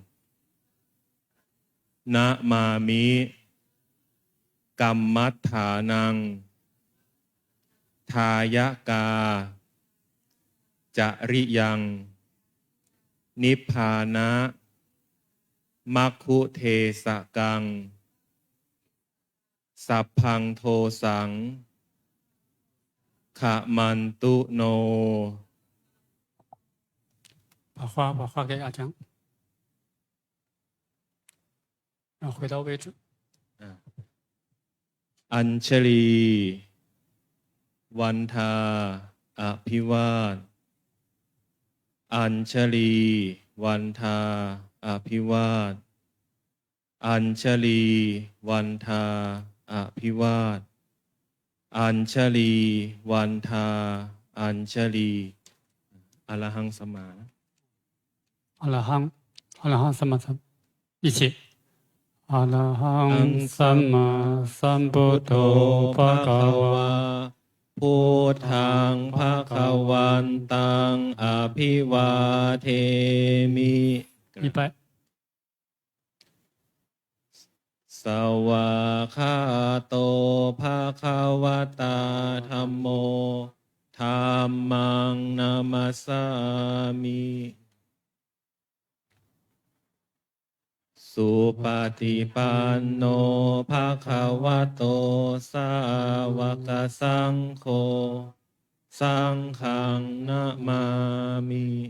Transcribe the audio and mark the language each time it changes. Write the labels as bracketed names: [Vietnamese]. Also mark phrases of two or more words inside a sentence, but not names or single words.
[Pali] นะมามิกัมมัฏฐานังทายกาจริยังนิพพานะมัคคุเทสกังสัพพังโทสังขมันตุโน [Chinese] 把话给阿江，然后回到位置。 [Thai] อัญชลี วันทา อภิวาทอัญชลี วันทา อภิวาทอัญชลี วันทา อภิวาทอัญชลี วันทา อัญชลี [Pali] อรหังสัมมา arahaṃ sammā sa, 一起。 arahaṃ sammāsambuddho bhagavā, พุทธังภคะวันตังอภิวาเทมิ [Chinese] 100。 [Pali] สวากขาโตภะคะวะตาธัมโมธัมมังนามัสสามิสุปฏิปันโนภะคะวะโตสาวกสังโฆสังฆังนะมามิ